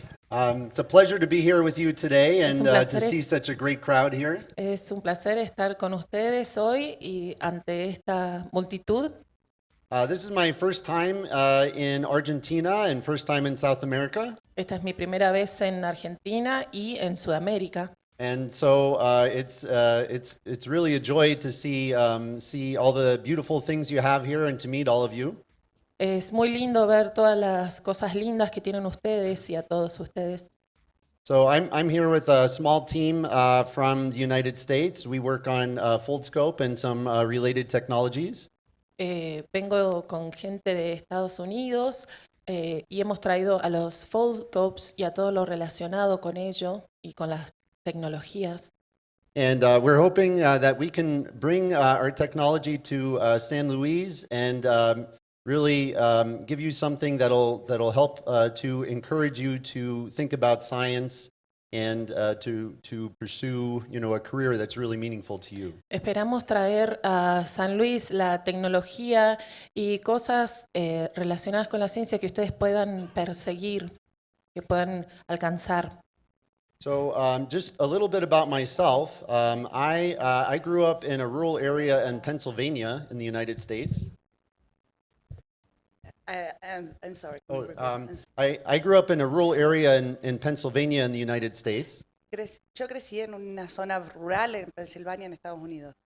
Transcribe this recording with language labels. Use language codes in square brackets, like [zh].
[en] It's a pleasure to be here with you today [es] Es [en] and [es] un [en] to [es] placer. [en] see such a great crowd here. [es] Es un placer estar con ustedes hoy y ante esta multitud. [en] This is my first time in Argentina and first time in South America. [es] Esta es mi primera vez en Argentina y en Sudamérica. [en] And so it's really a joy to see all the beautiful things you have here and to meet all of you. [es] Es muy lindo ver todas las cosas lindas que tienen ustedes y a todos ustedes. [en] So I'm here with a small team from the United States. We work on Foldscope and some related technologies. [es] Vengo con gente de Estados Unidos y hemos traído a los Foldscopes y a todo lo relacionado con ello y con las tecnologías. [en] And we're hoping that we can bring our technology to San Luis and really give you something that'll help to encourage you to think about science and to pursue, a career that's really meaningful to you. [es] Esperamos traer a San Luis la tecnología y cosas relacionadas con la ciencia que ustedes puedan perseguir, que puedan alcanzar. [en] So just a little bit about myself. I grew up in a rural area in Pennsylvania in the United States. I'm sorry. I grew up in a rural area in Pennsylvania in the United States. [es] Yo crecí en una zona rural en Pensilvania, en Estados Unidos.